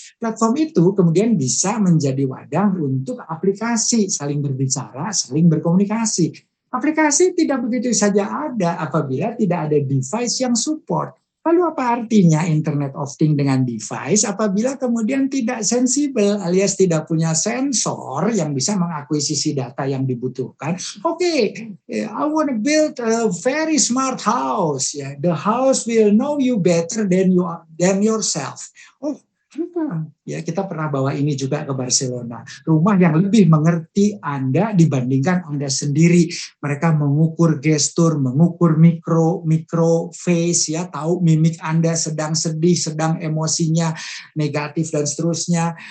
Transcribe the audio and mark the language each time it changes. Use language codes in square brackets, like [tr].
[id] Platform itu kemudian bisa menjadi wadah untuk aplikasi saling berbicara, saling berkomunikasi. Aplikasi tidak begitu saja ada apabila tidak ada device yang support. Lalu apa artinya Internet of Things dengan device apabila kemudian tidak sensibel alias tidak punya sensor yang bisa mengakuisisi data yang dibutuhkan? Oke, [en] I want to build a very smart house. [id] Ya, [en] the house will know you better than yourself. [id] Oh, ya, kita pernah bawa ini juga ke Barcelona. Rumah yang lebih mengerti Anda dibandingkan Anda sendiri. Mereka mengukur gestur, mengukur mikro face, ya, tahu mimik Anda sedang sedih, sedang emosinya negatif dan seterusnya.